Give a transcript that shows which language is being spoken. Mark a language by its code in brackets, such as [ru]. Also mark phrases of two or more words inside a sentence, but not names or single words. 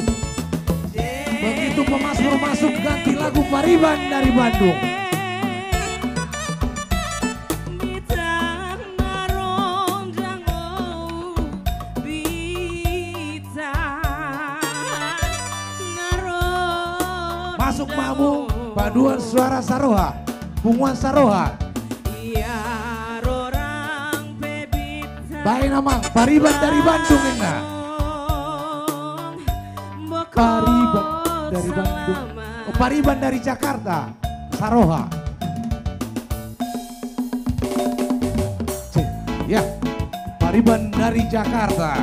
[id] Begitu pemasmur masuk ganti lagu Pariban dari Bandung. Masuk mamu paduan suara Saroha, punguan Saroha. Baik nama Pariban dari Bandung enggak? Pariban dari Bandung. Oh, Pariban dari Jakarta, Saroha. Ya, Pariban dari Jakarta.